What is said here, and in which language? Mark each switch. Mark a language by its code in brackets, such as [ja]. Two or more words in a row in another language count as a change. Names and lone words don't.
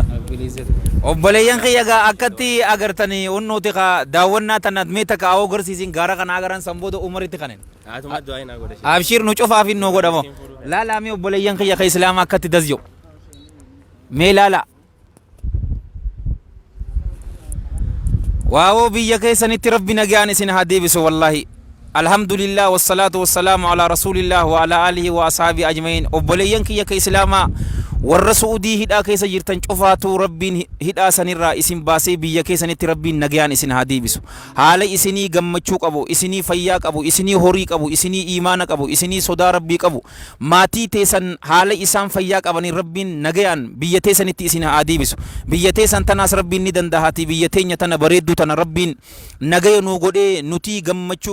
[om] obboleeyyan kiyyagaa akkatti agartanii unnuuti ka daawwannaa tanat mee takka awoo garsiisin gaara kana agaran sanbooda umaritti kanen abshir nu cufaaf innoo godhamo laala mee obboleeyyan kiyya ka islaama akkatti dasjo mee laala waawoo biyya keessanitti rabbi nagaan isin haa deebisu [ar] والله الحمد لله والصلاة والسلام على رسول الله وعلى آله وأصحابه أجمعين [om] obboleeyyan kiyya ka islaama warra suudii hidhaa keessa jirtan cufaatu rabbiin hidhaa sanirraa isin baasee biyya keessanitti rabbiin nagaan isin haa deebisu haala isinii gammachuu qabu isinii fayyaa qabu isinii horii qabu isinii iimaana qabu isinii sodaa rabbii qabu maatii teessan haala isaan fayyaa qabanii rabbiin nagaan biyya teessanitti isin haa deebisu biyya teessan tanaas rabbiin ni dandahati biyya teenya tana bareedduu tana rabbiin nagaya nu godhee nutii gammachuu